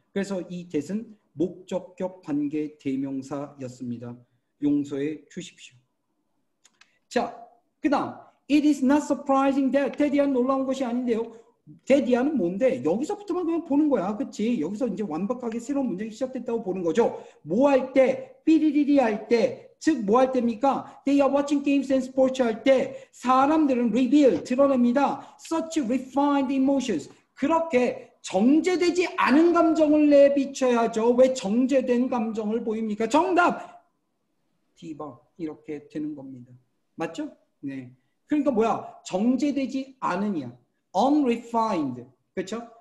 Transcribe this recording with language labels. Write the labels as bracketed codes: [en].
[ko] 그래서 이 that은 목적격 관계 대명사였습니다. 용서해 주십시오. 자, 그 다음 [en] It is not surprising that [ko] 테디아는 놀라운 것이 아닌데요. 테디아는 뭔데? 여기서부터만 그냥 보는 거야. 그치? 여기서 이제 완벽하게 새로운 문장이 시작됐다고 보는 거죠. 뭐 할 때? 삐리리리 할 때. 즉, 뭐 할 때입니까? [en] They are watching games and sports [ko] 할 때 사람들은 [en] reveal, 드러냅니다. Such refined emotions. [ko] 그렇게 정제되지 않은 감정을 내비쳐야죠. 왜 정제된 감정을 보입니까? 정답! D번 이렇게 되는 겁니다. 맞죠? 네. 그러니까 뭐야? 정제되지 않으냐. [en] unrefined. 그렇죠?